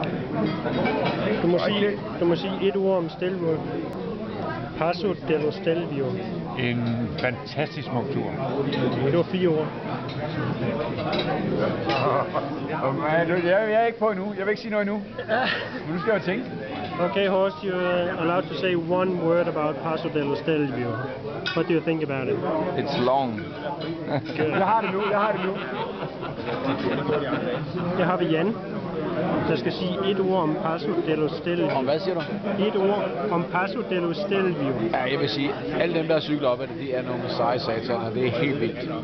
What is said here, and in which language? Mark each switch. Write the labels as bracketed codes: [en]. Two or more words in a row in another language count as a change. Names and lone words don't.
[da] Du må sige et ord om Stelvio. Paso dello Stelvio. En fantastisk smuk tur. Det var 4 ord. Jeg er ikke på endnu. Jeg vil ikke sige noget endnu. Men nu skal jeg tænke. [en] Okay, Horst, you're allowed to say one word about Paso dello Stelvio. What do you think about it? It's long. [da] Jeg har det nu. Jeg har vi Jan, der skal sige et ord om Paso dello Stelvio. Og hvad siger du? Et ord om Paso dello Stelvio. Ja, jeg vil sige, alle dem, der cykler op ad det, de er nogle seje sataner. Det er helt vildt.